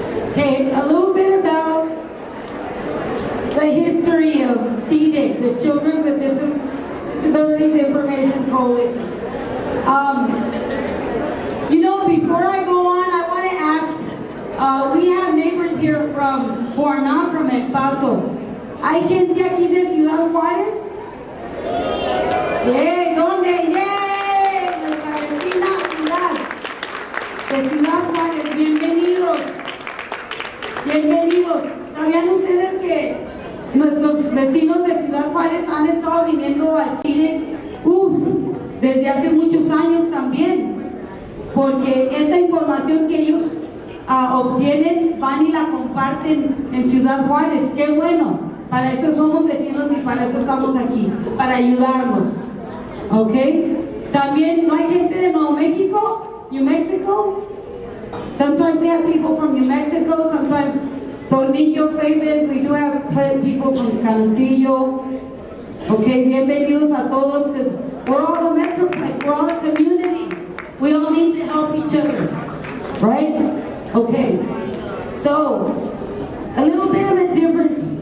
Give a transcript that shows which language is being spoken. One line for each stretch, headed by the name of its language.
English: Okay, a little bit about the history of CDIC, the Children with Disabilities Information Coalition. Before I go on, I want to ask, we have neighbors here who are not from El Paso.
Spanish: ¿Hay gente aquí de Ciudad Juárez? ¡Yay! ¿Dónde? ¡Yay! Nuestra vecina ciudad de Ciudad Juárez. Bienvenidos. Bienvenidos. ¿Sabían ustedes que nuestros vecinos de Ciudad Juárez han estado viniendo al cine desde hace muchos años también? Porque esta información que ellos obtienen, van y la comparten en Ciudad Juárez. ¡Qué bueno! Para eso somos vecinos y para eso estamos aquí, para ayudarnos. ¿Ok? También, ¿no hay gente de Nuevo México?
English: New Mexico? Sometimes we have people from New Mexico, sometimes Tornillo famous, we do have people from Cantillo. Okay,
Spanish: bienvenidos a todos,
English: because we're all the metroplex, we're all a community. We all need to help each other, right? Okay, so a little bit of a difference.